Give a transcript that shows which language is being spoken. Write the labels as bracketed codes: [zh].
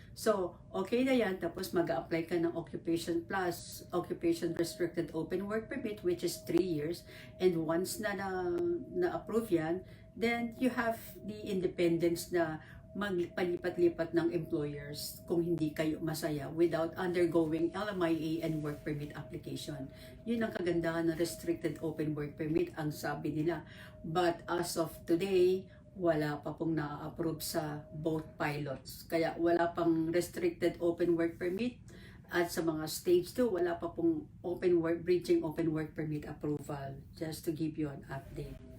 [en] So, [tl] okay na yan, tapos mag-apply ka ng [en] Occupation Plus, Occupation Restricted Open Work Permit, which is 3 years, and once na-approve yan, then you have the independence na magpalipat-lipat ng employers [tl] kung hindi kayo masaya [en] without undergoing LMIA and work permit application. [tl] Yun ang kagandahan ng restricted open work permit, ang sabi nila. [en] But as of today, [tl] wala pa pong na-approve sa both pilots. Kaya wala pang restricted open work permit at sa mga stage 2, wala pa pong bridging open work permit approval. [en] Just to give you an update.